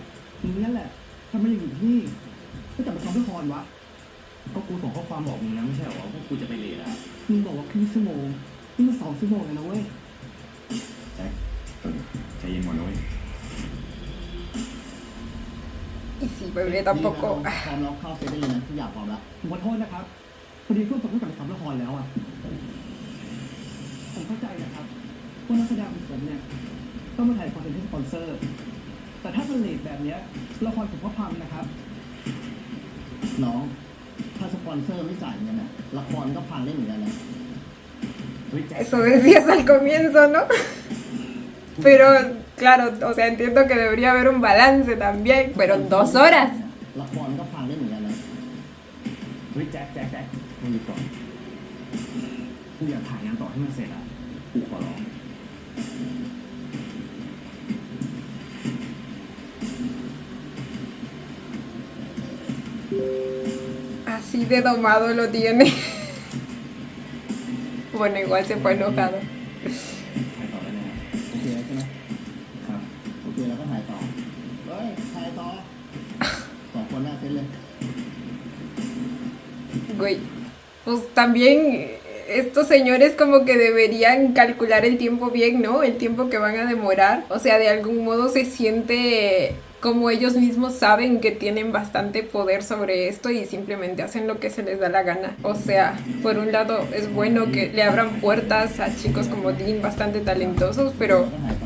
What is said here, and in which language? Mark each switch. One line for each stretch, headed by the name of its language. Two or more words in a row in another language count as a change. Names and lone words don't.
Thai: มึงนั่นแหละทำไมยังอยู่ที่นี่ก็จะมาทำละครวะ ก็กูส่งข้อความบอกมึงนะไม่ใช่เหรอว่ากูจะไปเรียนอะ มึงบอกว่าครึ่งชั่วโมงนี่มัน2 ชั่วโมงเลยนะเว้ย แจ็คใจเย็นก่อนนะเว้ย
Spanish: Y sí, bebé, tampoco.
Thai: พร้อมแล้วเข้าเซตได้เลยนะทุกอย่างพร้อมแล้วผมขอโทษนะครับพอดีเพื่อนผมต้องกลับไปทำละครแล้วอ่ะผมเข้าใจนะครับว่านักแสดงของผมเนี่ยต้องมาถ่ายคอนเทนต์ให้สปอนเซอร์ แต่ถ้าเป็นเลทแบบเนี้ยละครผมก็พังนะครับน้องถ้าสปอนเซอร์ไม่จ่ายเงินนะละครก็พังได้เหมือนกันนะ เฮ้ยแจ็ค
Spanish: Eso decías al comienzo, ¿no? Pero, claro, o sea, entiendo que debería haber un balance también, pero 2 horas.
Thai: ละครก็พังได้เหมือนกันนะ เฮ้ยแจ็คมึงหยุดก่อนกูอยากถ่ายงานต่อให้มันเสร็จอะกูขอร้อง
Spanish: Así de domado lo tiene. Bueno, igual se fue enojado.
Thai: ถ่ายต่อได้ไหมครับ โอเคแล้วใช่ไหม ครับ โอเคแล้วก็ถ่ายต่อเฮ้ยถ่ายต่อ2 คนหน้าเซตเลย
Spanish: Güey, pues también estos señores como que deberían calcular el tiempo bien, ¿no? El tiempo que van a demorar. O sea, de algún modo se siente como ellos mismos saben que tienen bastante poder sobre esto y simplemente hacen lo que se les da la gana. O sea, por un lado es bueno que le abran puertas a chicos como Dean bastante talentosos, pero
Thai: ก็ถ่ายต่อ